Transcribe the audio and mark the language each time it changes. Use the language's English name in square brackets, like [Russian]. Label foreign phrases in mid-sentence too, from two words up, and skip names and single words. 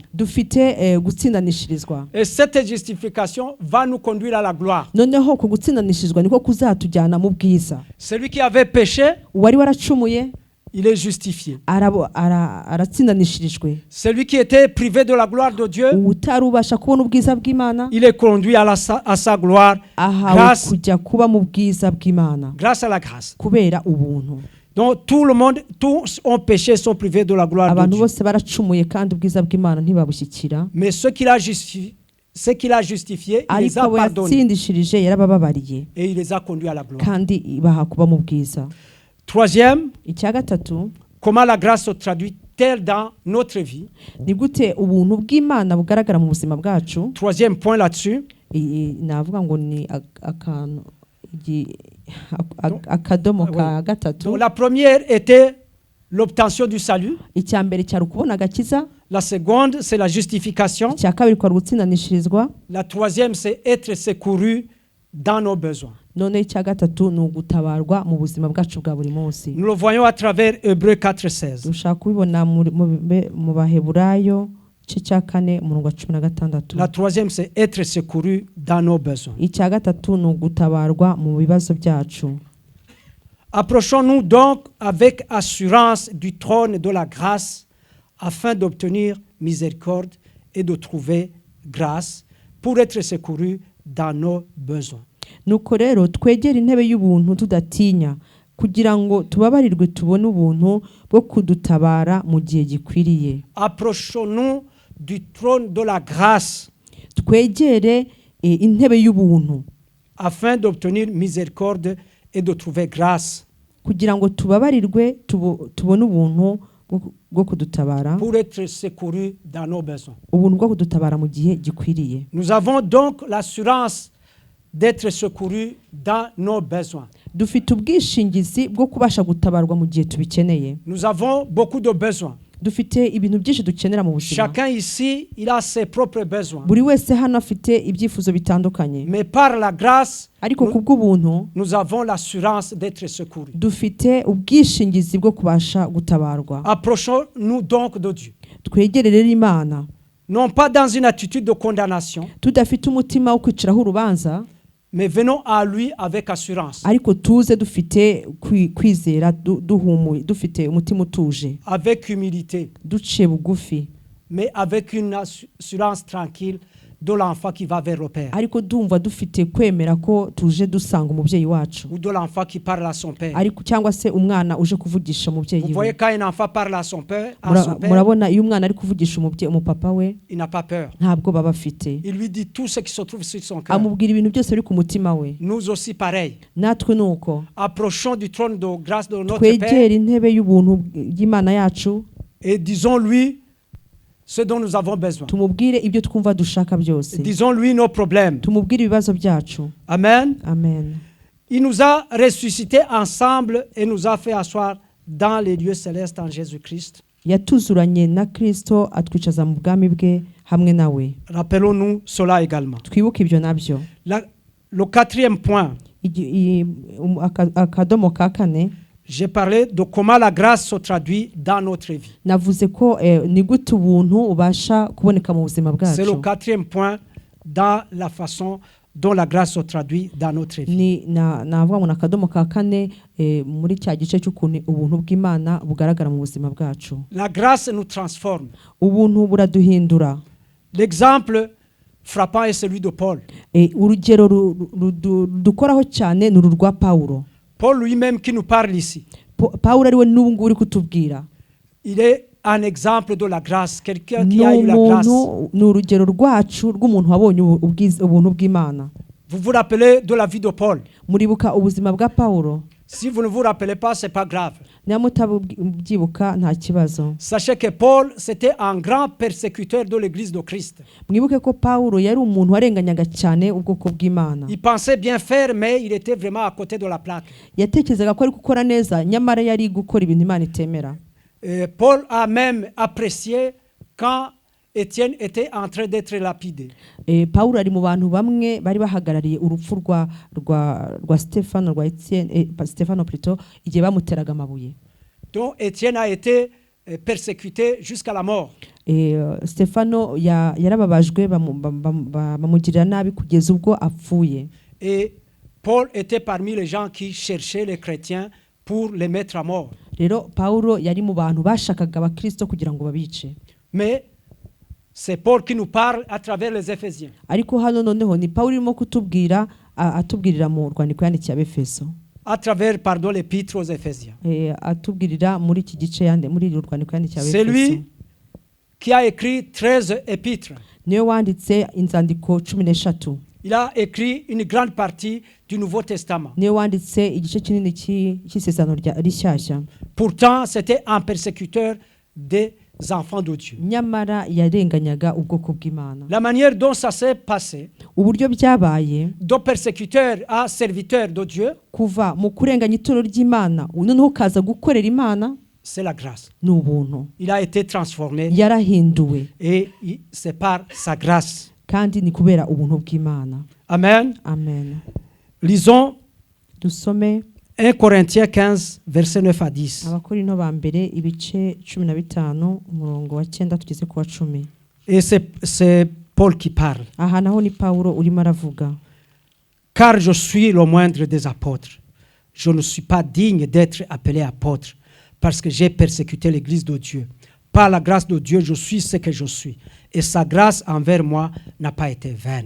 [Kinyarwanda] Dufite gutsindanishirizwa. [French] Et cette justification va nous conduire à la gloire. [Kinyarwanda] Noneho ko gutsindanishirizwa niko kuzatujyana mu bwiza. [French] Celui qui avait péché, [Kinyarwanda] wari waracumuye, [French] il est justifié. [Kinyarwanda] Aratsindanishirijwe. [French] Celui qui était privé de la gloire de Dieu, [Kinyarwanda] utarubasha kubona ubwiza bw'Imana, [French] il est conduit à sa gloire [Kinyarwanda] grâce kujya kuba mu bwiza bw'Imana. [French] Grâce à la grâce. [Kinyarwanda] Kubera ubuntu. [French] Donc tout le monde, tous ont péché, sont privés de la gloire de Dieu. [Kinyarwanda] Abantu bose baracumuye kandi ubwiza bw'Imana ntibabushyikira. [French] Mais ce qu'il a justifié, il les a pardonnés. [Kinyarwanda] Yatsindishirije yarabababariye. [French] Et il les a conduits à la gloire. [Kinyarwanda] Kandi baha kuba mu bwiza. [French] Troisième, [Kinyarwanda] icya gatatu, [French] comment la grâce se traduit tel dans notre vie? [Kinyarwanda] ni gute ubuntu bw'Imana bugaragara mu buzima bwacu? [French] Troisième point là-dessus. [Kinyarwanda] Navuga ngo ni akantu akadomo ka gatatu. [French] Donc la première était l'obtention du salut. [Kinyarwanda] Icya mbere cyari ukubona agakiza. [French] La seconde, c'est la justification. [Kinyarwanda] Icya kabiri kwari gutsindanishirizwa. [French] La troisième, c'est être secouru dans nos besoins. [Kinyarwanda] None icya gatatu ni ugutabarwa mu buzima bwacu bwa buri munsi. [French] Nous le voyons à travers Hébreux 4:16. [Kinyarwanda] Dushaka kubibona mu Baheburayo cya 4 umurongo wa 16. [French] La troisième, c'est être secouru dans nos besoins. [Kinyarwanda] Icya gatatu ni ugutabarwa mu bibazo byacu. [French] Approchons-nous donc avec assurance du trône de la grâce afin d'obtenir miséricorde et de trouver grâce pour être secouru dans nos besoins. [Kinyarwanda] Nuko rero twegera intebe y'ubuntu tudatinya kugira ngo tubabarirwe tubone ubuntu bwo kudutabara mu gihe gikwiriye. [French] Approchons-nous du trône de la grâce [Kinyarwanda] twegere intebe y'ubuntu [French] afin d'obtenir miséricorde et de trouver grâce [Kinyarwanda] kugira ngo tubabarirwe tubone ubuntu bwo kudutabara [French] pour être secouru dans nos besoins. [Kinyarwanda] Ubuntu bwo kudutabara mu gihe gikwiriye. [French] Nous avons donc l'assurance d'être secouru dans nos besoins. [Kinyarwanda] Dufite ubwishingizi bwo kubasha gutabarwa mu gihe tubikeneye. [French] Nous avons beaucoup de besoins. [Kinyarwanda] Dufite ibintu byinshi dukenera mu buzima. [French] Chacun ici, il a ses propres besoins. [Kinyarwanda] Buri wese hano afite ibyifuzo bitandukanye. [French] Mais par la grâce, [Kinyarwanda] ariko kubw'ubuntu [French] nous avons l'assurance d'être secourus. [Kinyarwanda] Dufite ubwishingizi bwo kubasha gutabarwa. [French] Approchons-nous donc de Dieu. [Kinyarwanda] Twegere rero Imana. [French] Non pas dans une attitude de condamnation. [Kinyarwanda] Tudafite umutima wo kwiciraho urubanza. [French] Mais venons à lui avec assurance. [Kinyarwanda] Ariko tuze dufite kwizera duhumuye dufite umutima utuje. [French] Avec humilité. [Kinyarwanda] Duciye bugufi. [French] Mais avec une assurance tranquille de l'enfant qui va vers le Père. [Kinyarwanda] Ariko dumva dufite kwemera ko tuje dusanga umubyeyi wacu. [French] Ou de l'enfant qui parle à son père. [Kinyarwanda] Ariko cyangwa se umwana uje kuvugisha umubyeyi we. [French] Vous voyez quand un enfant parle à son père, [Kinyarwanda] murabona iyo umwana ari kuvugisha umupapa we, [French] il n'a pas peur. [Kinyarwanda] Ntabwo baba afite. [French] Il lui dit tout ce qui se trouve sur son cœur. [Kinyarwanda] Amubwira ibintu byose biri ku mutima we. [French] Nous aussi pareil. [Kinyarwanda] Natwe nuko. [French] Approchons du trône de grâce de notre Père. [Kinyarwanda] Twegere intebe y'ubuntu y'Imana yacu. [French] Et disons-lui ce dont nous avons besoin. [Kinyarwanda] Tumubwire ibyo twumva dushaka byose. [French] Disons-lui nos problèmes. [Kinyarwanda] Tumubwire ibibazo byacu. Amen. Amen. [French] Il nous a ressuscités ensemble et nous a fait asseoir dans les lieux célestes en Jésus-Christ. [Kinyarwanda] Yatuzuranye na Kristo atwicaza mu bwami bwe hamwe nawe. [French] Rappelons-nous cela également. [Kinyarwanda] Twibuke ibyo nabyo. [French] Le quatrième point. [Kinyarwanda] Akadomo ka kane. [French] J'ai parlé de comment la grâce se traduit dans notre vie. [Kinyarwanda] Navuze ko ni gute ubuntu ubasha kuboneka mu buzima bwacu. [French] C'est le quatrième point dans la façon dont la grâce se traduit dans notre vie. [Kinyarwanda] Navuga ngo nakadomo ka kane muri cya gice cy'ukuntu ubuntu bw'Imana bugaragara mu buzima bwacu. [French] La grâce nous transforme. [Kinyarwanda] Ubuntu buraduhindura. [French] L'exemple frappant est celui de Paul. [Kinyarwanda] Urugero dukoraho cyane ni urwa Paulo. [French] Paul lui-même qui nous parle ici. [Kinyarwanda] Paulo ariwe n'ubu nguri kutubwira. [French] Il est un exemple de la grâce, quelqu'un qui a eu la grâce. [Kinyarwanda] Ni urugero rwacu rw'umuntu wabonye ubuntu bw'Imana. [French] Vous vous rappelez de la vie de Paul? [Kinyarwanda] Muribuka ubuzima bwa Paulo? [French] Si vous ne vous rappelez pas, c'est pas grave. [Kinyarwanda] Nyamutabuka nta kibazo. [French] Sachez que Paul c'était un grand persécuteur de l'église de Christ. [Kinyarwanda] Mwibuke ko Paulo yari umuntu warenganyaga cyane ubwoko bw'Imana. [French] Il pensait bien faire mais il était vraiment à côté de la plaque. [Kinyarwanda] Yatekerezaga ko ari gukora neza nyamara yari gukora ibintu Imana itemera. [French] Paul a même apprécié quand Étienne était en train d'être lapidé. [Kinyarwanda] Paulo ari mu bantu bamwe bari bahagarariye urupfu rwa Stefano rwa Etienne Stefano plutôt igihe bamuteraga amabuye. [French] Donc Étienne a été persécuté jusqu'à la mort. [Kinyarwanda] Stefano yarababajwe bamugirira nabi kugeza ubwo apfuye. [French] Et Paul était parmi les gens qui cherchaient les chrétiens pour les mettre à mort. [Kinyarwanda] Rero Paulo yari mu bantu bashakaga abakristo kugira ngo babice. [French] Mais c'est Paul qui nous parle à travers les Éphésiens. [Kinyarwanda] Ariko hano noneho ni Paulo irimo kutubwira atubwirira mu rwandiko yandikiye Abefeso. [French] À travers l'épître aux Éphésiens. [Kinyarwanda] Atubwirira muri iki gice muri rwandiko yandikiye Abefeso. [French] C'est lui qui a écrit 13 épîtres. [Kinyarwanda] Niwe wanditse inzandiko 13. [French] Il a écrit une grande partie du Nouveau Testament. [Kinyarwanda] Niwe wanditse igice kinini cy'isezerano rishyashya. [French] Pourtant, c'était un persécuteur des enfants de Dieu. [Kinyarwanda] nyamara yarenganyaga ubwoko bw'Imana. [French] La manière dont ça s'est passé, [Kinyarwanda] Uburyo byabaye [French] de persécuteur à serviteur de Dieu, [Kinyarwanda] kuva mu kurenganya itorero ry'Imana noneho ukaza gukorera Imana, [French] c'est la grâce. [Kinyarwanda] ni ubuntu. [French] Il a été transformé [Kinyarwanda] Yarahinduwe [French] et c'est par sa grâce. [Kinyarwanda] kandi ni kubera ubuntu bw'Imana. Amen. Amen. [French] Lisons [Kinyarwanda] Dusome [French] 1 Corinthiens 15, versets 9 à 10. [Kinyarwanda] Abakorinto ba mbere ibice 15 umurongo wa 9 tugeze ku wa 10. [French] Et c'est Paul qui parle. [Kinyarwanda] Aha naho ni Paulo urimo aravuga. [French] Car je suis le moindre des apôtres. Je ne suis pas digne d'être appelé apôtre parce que j'ai persécuté l'église de Dieu. Par la grâce de Dieu, je suis ce que je suis. Et sa grâce envers moi n'a pas été vaine.